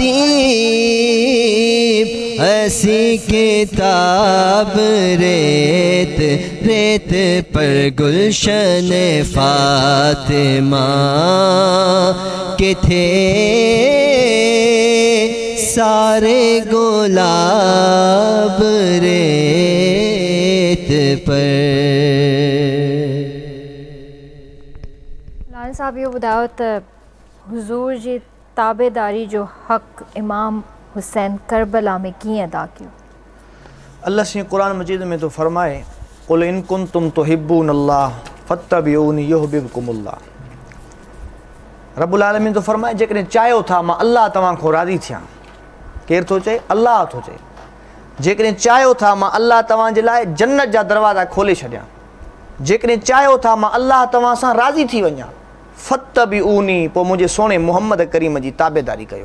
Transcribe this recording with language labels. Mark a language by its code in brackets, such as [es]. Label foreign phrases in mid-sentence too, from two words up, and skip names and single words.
[ur] ادیب ایسی کتاب ریت ریت ریت پر گلشن فاطمہ کے تھے سارے گلاب ریت پر. مولانا صاحب یہ [sd] ॿुधायो त حضور जी ताबेदारी जो हक़ इमाम हुसैन करबला में कीअं अदा कयो. अल्लाह से कुरान मजीद में तो फरमाए [ar] قل إن كنتم تحبون الله فاتبعوني يحببكم الله. [sd] रब्बुल आलमीन तो फरमाए जेकॾहिं चाहियो था मां अल्लाह तव्हां खां राज़ी थियां. केरु थो चए? अल्लाह थो चए. जेकॾहिं चाहियो था मां अल्लाह तव्हां जे लाइ जन्नत जा दरवाज़ा खोले छॾियां. जेकॾहिं चाहियो था मां अल्लाह तव्हां सां राज़ी थी वञा. फत्तबिऊनी पोइ मुंहिंजे सोणे मुहम्मद करीम जी ताबेदारी कयो.